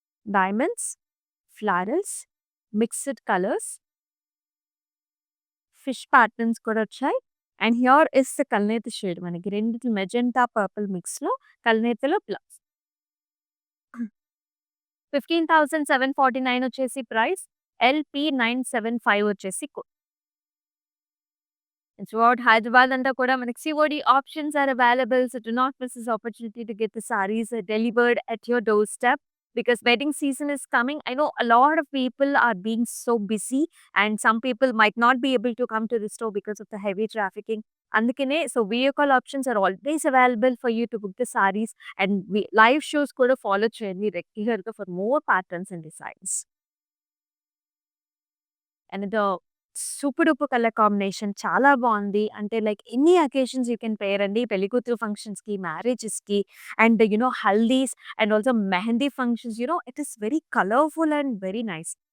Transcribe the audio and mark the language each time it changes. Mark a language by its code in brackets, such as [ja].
[te] Diamonds, florals, mixed colours, fish patterns కూడా వచ్చాయి. [en] And here is the కల్నేత shade. [te] మనకి రెండిటి మెజెంటా, పర్పుల్ మిక్స్‌లో కల్నేతలో బ్లౌజ్. 15,749 వచ్చేసి ప్రైస్. [en] LP 975 వచ్చేసి throughout Hyderabad and [te] కూడా మనకి [en] COD options are available. So do not miss this opportunity to get the sarees delivered at your doorstep because wedding season is coming. I know a lot of people are being so busy and some people might not be able to come to the store because of the heavy trafficking. అందుకనే so video call options are always available for you to book the sarees and live shows [te] కూడా follow చేయండి రెగ్యులర్‌గా [en] For more patterns and designs. And the super duper colour combination [te] చాలా బావుంది. అంటే like ఎన్ని occasions you can pair అండి. పెళ్లికూతురు ఫంక్షన్స్‌కి, మ్యారేజెస్‌కి and హల్దీస్ and also mehndi functions [en] It is very colourful and very nice.